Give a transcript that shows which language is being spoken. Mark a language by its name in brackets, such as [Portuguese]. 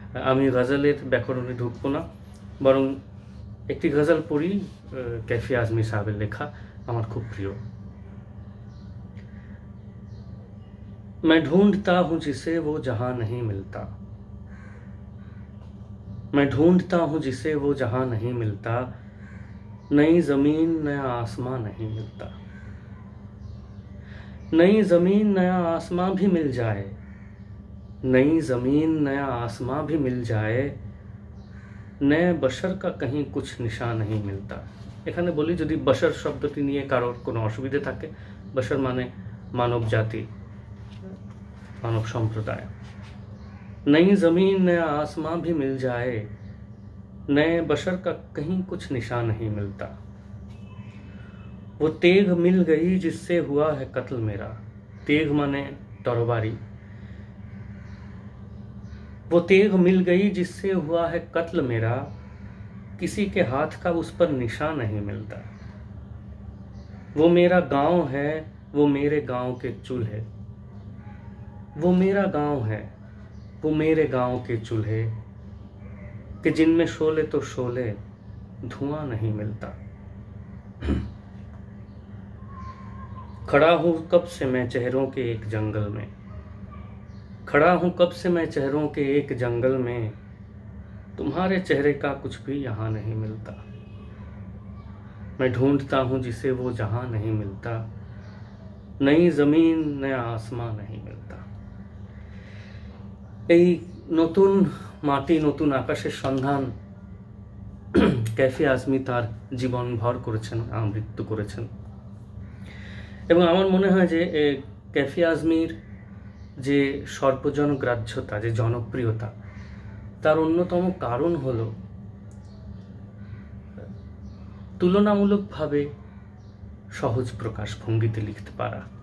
[Bangla] আমি গজলের ব্যাকরণে ঢুকবো না, বরং একটি গজল পড়ি ক্যাফি আজমি সাহেবের লেখা, আমার খুব প্রিয়। [Hindi] मैं ढूंढता हूँ जिसे वो जहां नहीं मिलता, मैं ढूंढता हूँ जिसे वो जहां नहीं मिलता, नई जमीन नया आसमां नहीं मिलता। नई जमीन नया आसमां भी मिल जाए, नई जमीन नया आसमां भी मिल जाए, नए बशर का कहीं कुछ निशान नहीं मिलता। [Bangla] এখানে বলি, যদি বশর শব্দটি নিয়ে কারোর কোনো অসুবিধে থাকে, বশর মানে মানব জাতি, [Hindi] मानव संप्रदाय। नई जमीन नया आसमां भी मिल जाए, नए बशर का कहीं कुछ निशान नहीं मिलता। वो तेग मिल गई जिससे हुआ है कत्ल मेरा, तेग माने तलवारी। वो तेग मिल गई जिससे हुआ है कत्ल मेरा, किसी के हाथ का उस पर निशान नहीं मिलता। वो मेरा गांव है, वो मेरे गांव के चूल्हे, वो मेरा गांव है, वो मेरे गांव के चूल्हे, कि जिनमें शोले तो शोले धुआं नहीं मिलता। खड़ा हूं कब से मैं चेहरों के एक जंगल में, खड़ा हूं कब से मैं चेहरों के एक जंगल में, तुम्हारे चेहरे का कुछ भी यहाँ नहीं मिलता। मैं ढूंढता हूं जिसे वो जहां नहीं मिलता, नई जमीन नया आसमान नहीं मिलता। [Bangla] এই নতুন মাটি নতুন আকাশের সন্ধান ক্যাফি আজমি তার জীবন ভর করেছেন, আমৃত্যু করেছেন। এবং আমার মনে হয় যে ক্যাফি আজমির যে সর্বজনগ্রাহ্যতা, যে জনপ্রিয়তা, তার অন্যতম কারণ হলো তুলনামূলকভাবে সহজ প্রকাশভঙ্গিতে লিখতে পারা।